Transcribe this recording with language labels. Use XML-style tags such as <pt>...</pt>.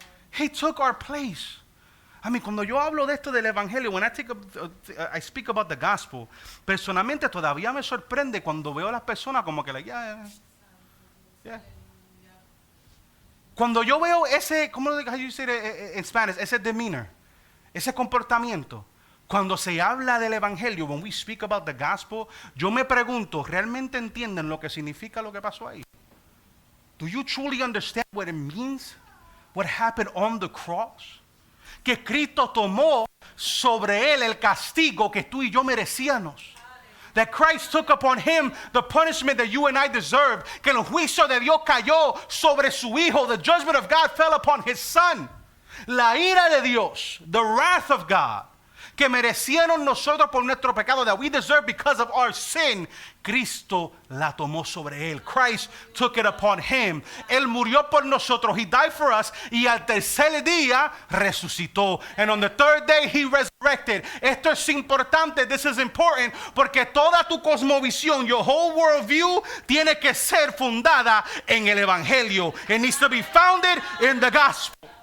<en>He took our place.</en> <es>Cuando yo hablo de esto del Evangelio,</es> <en>when I speak about the gospel,</en> <es>personalmente todavía me sorprende cuando veo a las personas como que yeah. Cuando yo veo ese,</es> <en>how you say it in Spanish,</en> <es>ese demeanor, ese comportamiento, cuando se habla del Evangelio,</es> <en>when we speak about the gospel,</en> <es>yo me pregunto, ¿realmente entienden lo que significa lo que pasó ahí?</es> <en>Do you truly understand what it means? What happened on the cross?</en> <es>Que Cristo tomó sobre él el castigo que tú y yo merecíamos.</es> <en>That Christ took upon him the punishment that you and I deserved.</en> <es>Que el juicio de Dios cayó sobre su hijo.</es> <en>The judgment of God fell upon his son.</en> <es>La ira de Dios,</es> <en>the wrath of God,</en> <es>que merecieron nosotros por nuestro pecado,</es> <en>that we deserve because of our sin,</en> <es>Cristo la tomó sobre él.</es> <en>Christ took it upon him.</en> <es>Él murió por nosotros.</es> <en>He died for us.</en> <es>Y al tercer día resucitó.</es> <en>And on the third day he resurrected.</en> <es>Esto es importante.</es> <en>This is important.</en> <es>Porque toda tu cosmovisión,</es> <en>your whole worldview,</en> <es>tiene que ser fundada en el Evangelio.</es> <en>It needs to be founded in the gospel.</en>